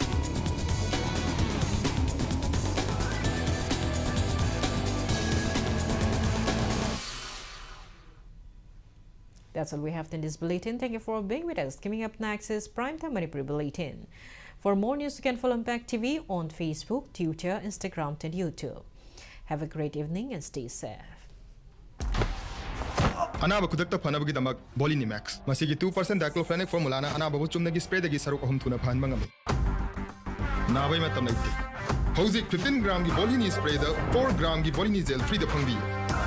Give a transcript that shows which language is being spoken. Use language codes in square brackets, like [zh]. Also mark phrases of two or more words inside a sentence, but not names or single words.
[en] That's all we have in this bulletin. Thank you for being with us. Coming up next is Primetime Manipur Bulletin. For more news, you can follow Impact TV on Facebook, Twitter, Instagram, and YouTube. Have a great evening and stay safe. [mni] Anaba kudakta phanabagi damak Bulletin Max. Masigi 2% [en] diclofenac formula [mni] na anaba bu chumnagi spray dagi saruk ahum thuna phan mangami. Nabai matam naiti. Hauzik 15 gram gi Bulletin spray da 4 gram gi Bulletin gel free da phangbi.